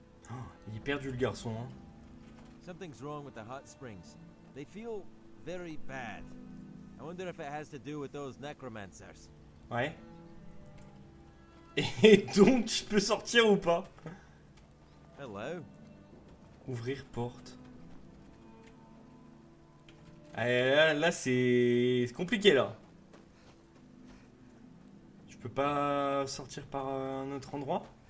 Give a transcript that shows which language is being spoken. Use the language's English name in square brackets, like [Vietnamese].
[French] Oh, il est perdu le garçon, hein. [English] Something's wrong with the hot springs. They feel very bad. I wonder if it has to do with those necromancers. [French] Ouais. Et donc, je peux sortir ou pas? [English] Hello. [French] Ouvrir porte. Là c'est compliqué là. Je peux pas sortir par un autre endroit?